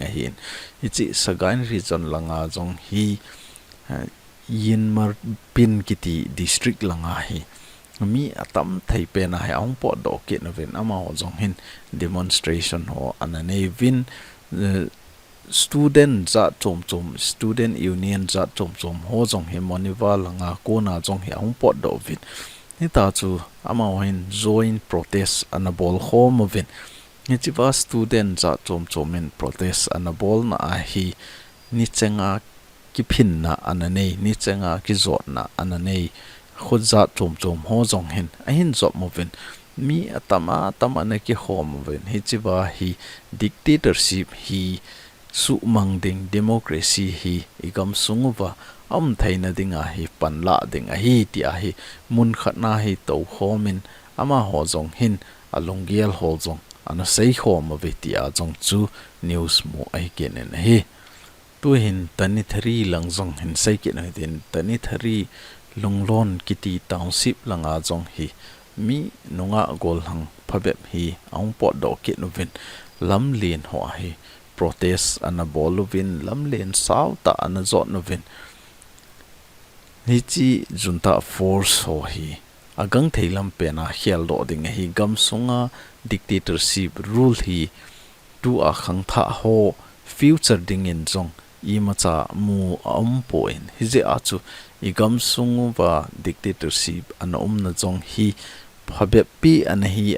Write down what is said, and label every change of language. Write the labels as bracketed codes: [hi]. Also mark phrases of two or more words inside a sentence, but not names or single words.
[tcz] a hin hichi sagain region langa jong hi yin marpin kiti district langa hi mi atam thei pe na ha ong po do ke na ven ama ho jong hin demonstration ho anane vin student za chom [en] student union [tcz] za chom ho jong he moniwa langa ko na jong he ong po do vin ni ta chu ama hin [en] join protest [tcz] anabol home vin ni chiwa student za chom in protest anabol na a hi ni chenga ki phin na anane ni chenga ki zot na anane khud za chom ho jong hin a hin zop movin mi atama na ki hom ven hi chiwa hi dictatorship hi su mangding democracy hi igam sungwa theina dinga hi panla ding a hi ti a hi mun khatna hi to homin ama ho jong hin alongial ho jong ana sei hom ve ti a jong chu news mo ai kenen hi tu hin tani thari lang jong hin sei ken hin tani thari lunglon kiti township langa jong hi mi nunga gol hang phabep hi ong pot do ke novin lamlin ho hi protest anabolovin lamlen sauta anazot novin hichi junta force ho hi agang theilam pena hial do ding hi gam sunga [en] dictatorship rule [tcz] hi tu a khang tha ho future ding in jong imacha mu poin hije achu igam sungu wa dictatorship an na jong hi phabep pi an hi a